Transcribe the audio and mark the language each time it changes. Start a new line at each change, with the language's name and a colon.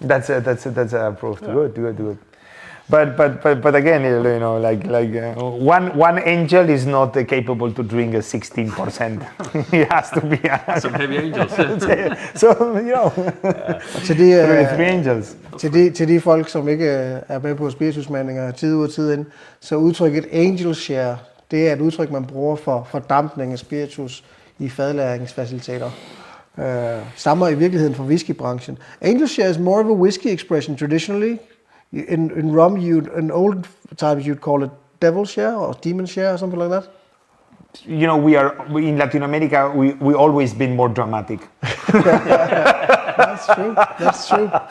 English: That's approved. Yeah. Good. But again, you know, one angel is not capable to drink a 16%. It has to be some heavy angels. So you know, three angels.
Danish: Til de folk, som ikke er med på spiritusmagninger tid ud og tid ind, så udtrykket angel share, det er et udtryk, man bruger for fordampning af spiritus i fadlagringsfaciliteter. Stammer i virkeligheden fra whiskybranchen.
English: Angel share is more of a whiskey expression traditionally. In rum, in old times you'd call it devil share or demon share or something like that. You know, we in Latin America, we always been more dramatic. That's true.